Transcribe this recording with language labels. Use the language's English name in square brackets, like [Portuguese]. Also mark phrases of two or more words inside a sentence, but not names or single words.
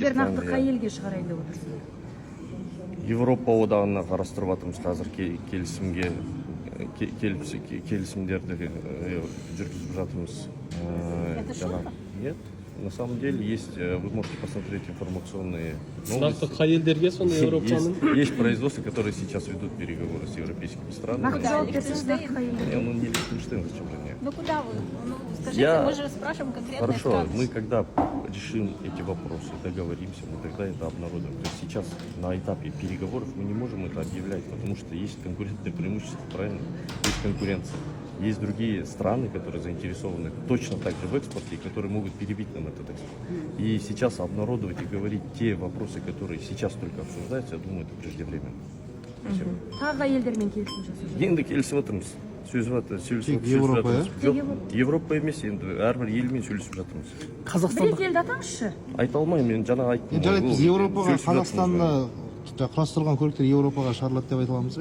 [Kazakh] сіздер нақты қай елге шығарайын деп отырсыздар? Европа одағына қарастырып жатырмыз қазір келісімдерді жүргізіп жатырмыз. [Russian] Нет, на самом деле есть, вы можете посмотреть информационные новости. Есть производства, которые сейчас ведут переговоры с европейскими странами. [Kazakh] Нақты жауап берсеңіз, нақты қай елге? [Russian] Ну, не Лихтенштейн, зачем же мне? Ну куда вы? Ну, скажите, мы же спрашиваем конкретно. Хорошо, мы когда решим эти вопросы, договоримся, мы тогда это обнародуем. То есть сейчас на этапе переговоров мы не можем это объявлять, потому что есть конкурентное преимущество, правильно? Есть конкуренция. Есть другие страны, которые заинтересованы точно так же в экспорте, и которые могут перебить нам этот экспорт. И сейчас обнародовать и говорить те вопросы, которые сейчас только обсуждаются, я думаю, это преждевременно. Спасибо. [Kazakh] Тағы қай елдермен келісім жасап? Енді келісіп отырмыз. Тек Европа, Европа емес, енді әрбір елмен сөйлесіп жатырмыз. Бір екі елді атаңызшы. Айта алмаймын, мен жаңа айттым. жарайды, біз Европаға, Қазақстанна құрастырылған көліктер Европаға шығарылады деп айта аламыз ба?